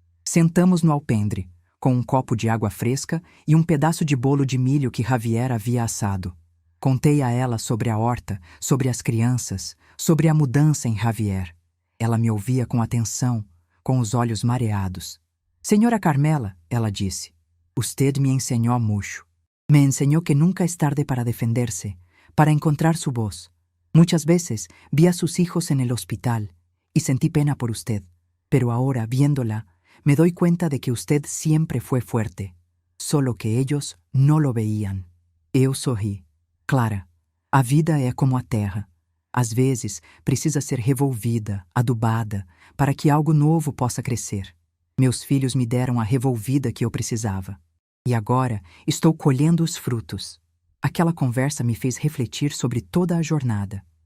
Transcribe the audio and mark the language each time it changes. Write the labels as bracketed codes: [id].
[pt] Sentamos no alpendre, com um copo de água fresca e um pedaço de bolo de milho que Javier havia assado. Contei a ela sobre a horta, sobre as crianças, sobre a mudança em Javier. Ela me ouvia com atenção, com os olhos mareados. [es] Senhora Carmela, [pt] ela disse, [es] usted me enseñó mucho. Me enseñó que nunca es tarde para defenderse, para encontrar su voz. Muchas veces vi a sus hijos en el hospital y sentí pena por usted, pero ahora, viéndola, me doy cuenta de que usted siempre fue fuerte, solo que ellos no lo veían. [pt] Eu sorri. Clara, a vida é como a terra. Às vezes, precisa ser revolvida, adubada, para que algo novo possa crescer. Meus filhos me deram a revolvida que eu precisava. E agora estou colhendo os frutos. Aquela conversa me fez refletir sobre toda a jornada.